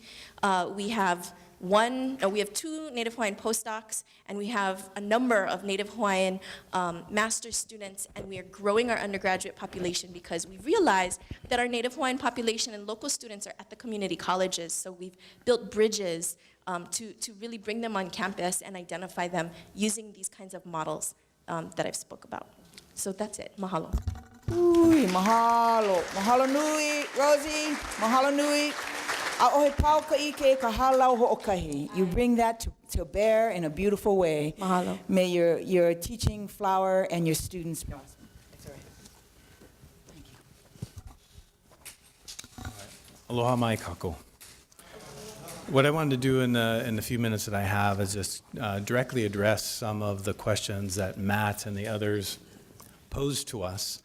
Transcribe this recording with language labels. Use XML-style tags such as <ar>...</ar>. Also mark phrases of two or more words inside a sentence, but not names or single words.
<en>We have 2 Native Hawaiian postdocs, and we have a number of Native Hawaiian master's students, and we are growing our undergraduate population because we realize that our Native Hawaiian population and local students are at the community colleges, so we've built bridges to really bring them on campus and identify them using these kinds of models that I've spoke about. So that's it. Mahalo.</en> <haw>Ui, mahalo. Mahalo nui, Rosie. Mahalo nui. A'ohe pau ka'ike ka halau ho'okahi.</haw> <en>You bring that to bear in a beautiful way. Mahalo. May your teaching flower and your students blossom. Thank you.</en> <haw>Aloha mai kako.</haw> <en>What I wanted to do in the few minutes that I have is just directly address some of the questions that Matt and the others posed to us.</en>